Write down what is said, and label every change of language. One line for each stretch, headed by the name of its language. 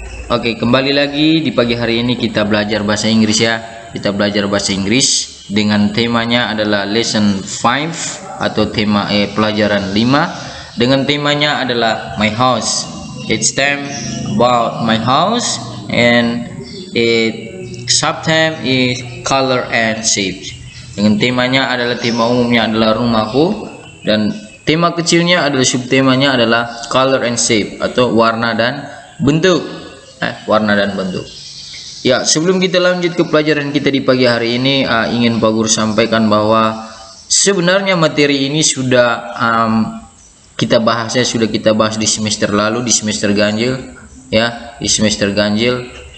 Indonesian: Oke, kembali lagi di pagi hari ini kita belajar bahasa Inggris ya. Kita belajar bahasa Inggris dengan temanya adalah lesson 5 atau tema pelajaran 5 dengan temanya adalah
English: my house. It's time about my house and subtime is color and shape.
Indonesian: Dengan temanya adalah tema umumnya adalah rumahku dan tema kecilnya adalah subtemanya adalah
English: color and shape
Indonesian: atau warna dan bentuk. Warna dan bentuk. Ya, sebelum kita lanjut ke pelajaran kita di pagi hari ini, ingin Pak Guru sampaikan bahwa sebenarnya materi ini sudah kita bahas di semester lalu, di semester ganjil ya, di semester ganjil.